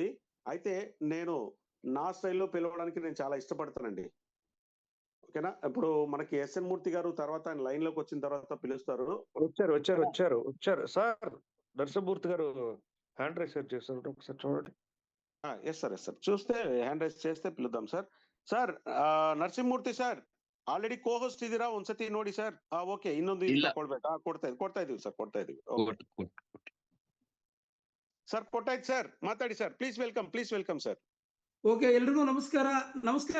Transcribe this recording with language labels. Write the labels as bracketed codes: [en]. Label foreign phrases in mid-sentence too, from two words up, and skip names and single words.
[te] అయితే నేను నా స్టైల్లో పిలవడానికి నేను చాలా ఇష్టపడతానండి. ఓకేనా? ఇప్పుడు మనకి ఎస్ఎన్ మూర్తి గారు తర్వాత ఆయన లైన్ లోకి వచ్చిన తర్వాత పిలుస్తారు. వచ్చారు సార్. నరసింహమూర్తి గారు [en] hand raise [te] చేస్తారు, ఒకసారి చూడండి. [en] yes sir [te] చూస్తే [en] hand raise [te] చేస్తే పిలుద్దాం సార్. [kn] ಸಾರ್ ನರಸಿಂಹಮೂರ್ತಿ ಸರ್ [en] already co host [kn] ಇದ್ದೀರಾ? ಒಂದ್ಸತಿ ನೋಡಿ ಸರ್. ಓಕೆ, ಇನ್ನೊಂದು ಕೊಡ್ಬೇಕಾ? ಕೊಡ್ತಾ ಇದೀವಿ ಸರ್. ಸರ್ ಕೊಟ್ಟಾಯ್ತು ಸರ್, ಮಾತಾಡಿ ಸರ್. [en] please welcome sir. [kn] ಓಕೆ, ಎಲ್ರಿಗೂ ನಮಸ್ಕಾರ.